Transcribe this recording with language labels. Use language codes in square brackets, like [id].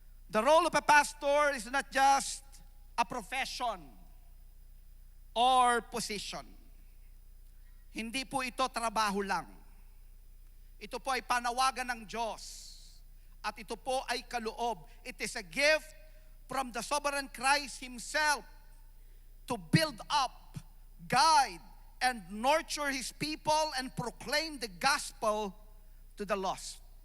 [en] The role of a pastor is not just a profession or position. [tl] Hindi po ito trabaho lang. Ito po ay panawagan ng Diyos. At ito po ay kaloob. [en] It is a gift from the sovereign Christ Himself to build up, guide, and nurture His people and proclaim the gospel to the lost.